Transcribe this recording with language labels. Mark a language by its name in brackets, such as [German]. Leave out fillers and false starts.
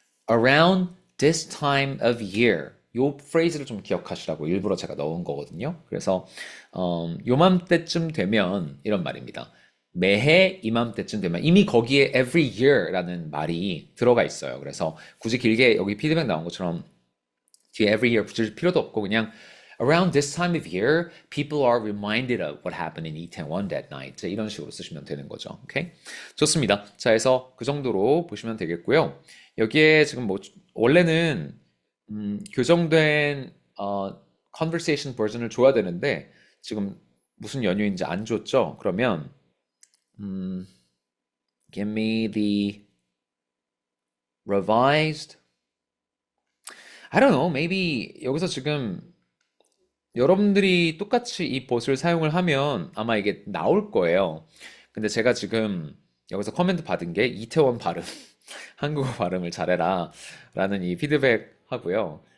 [English] around this time of year [Korean] 요 프레이즈를 좀 기억하시라고 일부러 제가 넣은 거거든요. 그래서 요맘때쯤 되면 이런 말입니다. 매해 이맘때쯤 되면, 이미 거기에 [English] every year [Korean] 라는 말이 들어가 있어요. 그래서 굳이 길게 여기 피드백 나온 것처럼 뒤에 every year 붙일 필요도 없고, [English] 그냥 around this time of year, people are reminded of what happened in Itaewon that night. [Korean] 이런 식으로 쓰시면 되는 거죠. 오케이? 좋습니다. 자, 해서 그 정도로 보시면 되겠고요. 여기에 지금 뭐 원래는 교정된 conversation 버전을 줘야 되는데 지금 무슨 연유인지 안 줬죠? 그러면 [English] give me the revised. I don't know. Maybe [Korean] 여기서 지금 여러분들이 똑같이 이 봇을 사용을 하면 아마 이게 나올 거예요. 근데 제가 지금 여기서 커멘트 받은 게 이태원 발음, 한국어 발음을 잘해라 라는 이 피드백 하고요.